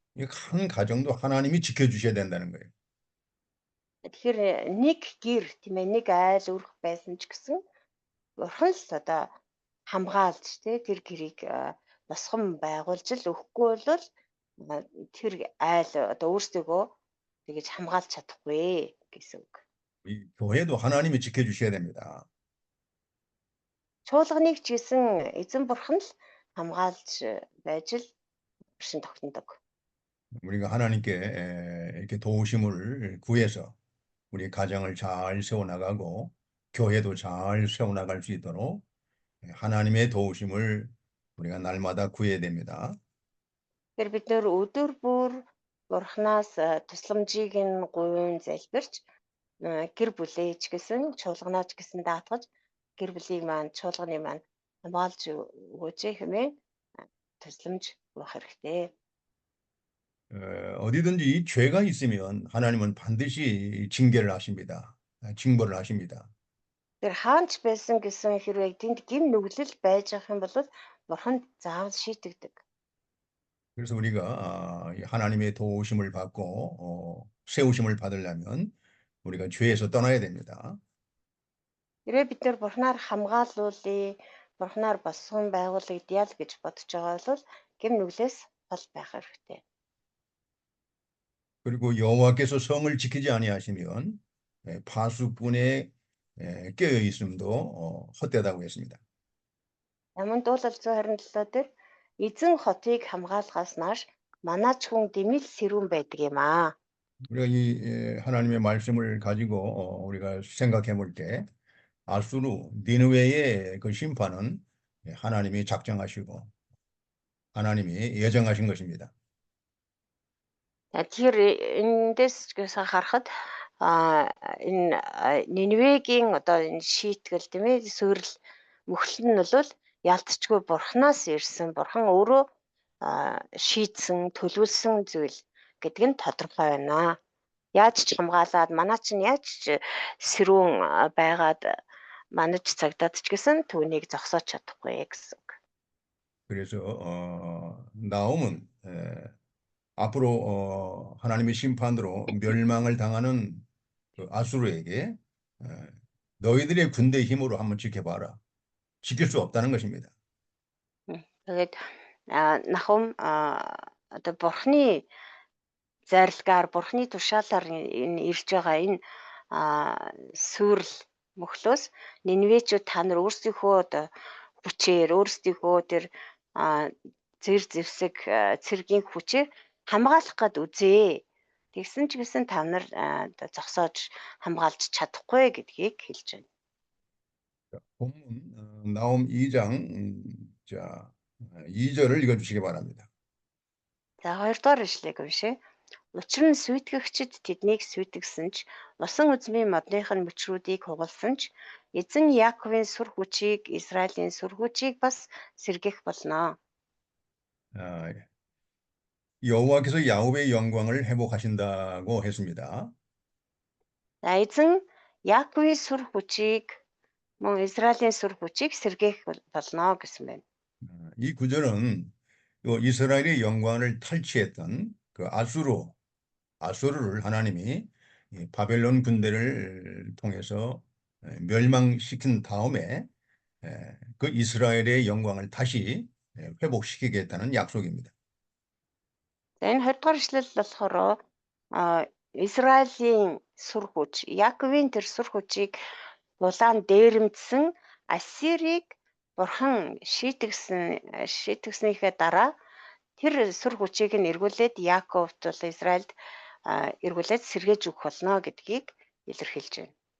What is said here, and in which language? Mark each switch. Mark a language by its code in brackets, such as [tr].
[ko] 한 가정도 하나님이 지켜주셔야 된다는 거예요. [mn] Тэгэхээр нэг гэр тийм ээ нэг айл өрх байсан ч гэсэн бурхан л одоо хамгаалж тэр гэрийг босгон байгуулж л өгөхгүй бол тэр айл одоо өөрсдөө тэгэж хамгаалж чадахгүй гэсэн үг. [ko] 이 교회도 하나님이 지켜주셔야 됩니다. [mn] Чуулганыг ч гэсэн эзэн бурхан л хамгаалж байж л өршин тогтнодог. [ko] 우리가 하나님께 이렇게 도우심을 구해서 우리 가정을 잘 세워나가고 교회도 잘 세워나갈 수 있도록 하나님의 도우심을 우리가 날마다 구해야 됩니다. [mn] Тэгэхээр бид нөр өдөр бүр бурханаас тусламжийг нь гуйн залбирч гэр бүлээ ч гэсэн чуулганаач гэсэн даатгаж гэр бүлийг маань чуулганы маань хамгаалж өгөөч хэмээн тусламж өгөх хэрэгтэй. [ko] 어디든지 죄가 있으면 하나님은 반드시 징계를 하십니다. 징벌을 하십니다. [mn] Тэр хаанч байсан гэсэн хэрвээ тэнд гим нүглэл байж байгаа юм бол бурхан заавал шийтгдэг. [ko] 그래서 우리가 하나님의 도우심을 받고 세우심을 받으려면 우리가 죄에서 떠나야 됩니다. [mn] Тэрээ бид нар бурханаар хамгаалуулъя, бурханаар босгон байгуулъя гэж бодож байгаа бол гим нүглээс хол байх хэрэгтэй. [ko] 그리고 여호와께서 성을 지키지 아니하시면 파수꾼의 깨어 있음도 헛되다고 했습니다. [mn] Аман дуулал 127 дээр эзэн хотыг хамгаалахаас нааш манаач хүн дэмэл сэрүүн байдаг юм аа. [ko] 우리가 이 하나님의 말씀을 가지고 우리가 생각해 볼 때 아수르 니느웨의 그 심판은 하나님이 작정하시고 하나님이 예정하신 것입니다. [mn] Тэгэхээр эндээс харахад энэ Ниневегийн одоо энэ шийтгэл тийм ээ суурил мөхөл нь бол ялцчгүй бурхнаас ирсэн бурхан өөрөө шийдсэн төлөвлөсөн зүйл гэдэг нь тодорхой байна. Яаж ч хамгаалаад манай чинь яаж ч сэрүүн байгаад манаж цагдаад ч гэсэн түүнийг зогсоож чадахгүй гэсэн үг. [ko] 그래서 나홈은 앞으로 하나님의 심판으로 멸망을 당하는 그 아수르에게 너희들의 군대 힘으로 한번 지켜봐라. 지킬 수 없다는 것입니다. [mn] Тэгээд Нахум одоо бурхны зайрлагаар бурхны тушаалаар энэ ирж байгаа энэ сүрэл мөхлөөс Ниневечүүд та нар өөрсдийнхөө одоо хүчээр өөрсдийнхөө тэр зэр зэвсэг цэргийн хүчээр хамгаалах гээд үзээ. Тэгсэн ч гэсэн та нар одоо зогсоож хамгаалж чадахгүй гэдгийг хэлж байна. [ko] 본문 나홈 2장 자 2절을 읽어주시기 바랍니다. [mn] За хоёрдугаар ишлэгийг уншъя. Учир нь сүйтгэгчид тэднийг сүйтгэсэн ч усан үзмийн модных нь мөчрүүдийг хугалсан ч эзэн Яаковын сүр хүчийг Израилийн сүр хүчийг бас сэргэх болно. [ko] 여호와께서 야곱의 영광을 회복하신다고 했습니다. [mn] За эзэн Яаковын сүр хүчийг мөн Израилийн сүр хүчийг сэргэх болно гэсэн байна. [ko] 이 구절은 이스라엘의 영광을 탈취했던 그 아수르를 하나님이 바벨론 군대를 통해서 멸망시킨 다음에 그 이스라엘의 영광을 다시 회복시키겠다는 약속입니다. [mn] За энэ 20-р ишлэл болохоор Израилийн сүр хүч, Яаковын тэр сүр хүчийг улаан дээрэмдсэн Ассирийг бурхан шийтгснийхээ дараа тэр сүр хүчийг нь эргүүлээд Яаковт бол Израильд эргүүлээд сэргээж өгөх болно гэдгийг илэрхийлж байна.